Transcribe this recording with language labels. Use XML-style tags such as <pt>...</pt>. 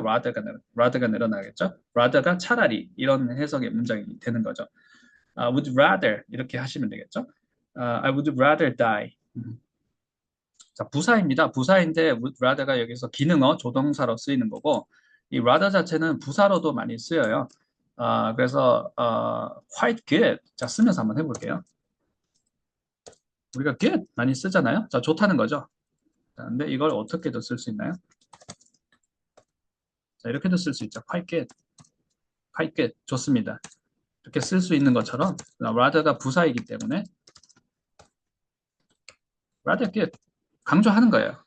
<ko>rather가 늘어나겠죠. rather가 차라리 이런 해석의 문장이 되는 거죠. would rather 이렇게 하시면 되겠죠.</ko> <en>I would rather die.</en> <ko>자, 부사입니다. 부사인데 would rather가 여기서 기능어, 조동사로 쓰이는 거고 이 rather 자체는 부사로도 많이 쓰여요. 그래서</ko> <en>quite good.</en> <ko>자, 쓰면서 한번 해볼게요. 우리가 good 많이 쓰잖아요. 자, 좋다는 거죠. 자, 근데 이걸 어떻게도 쓸 수 있나요? 자, 이렇게도 쓸 수 있죠. quite good. quite good. 좋습니다. 이렇게 쓸 수 있는 것처럼 rather가 부사이기 때문에 rather good. 강조하는 거예요.</ko>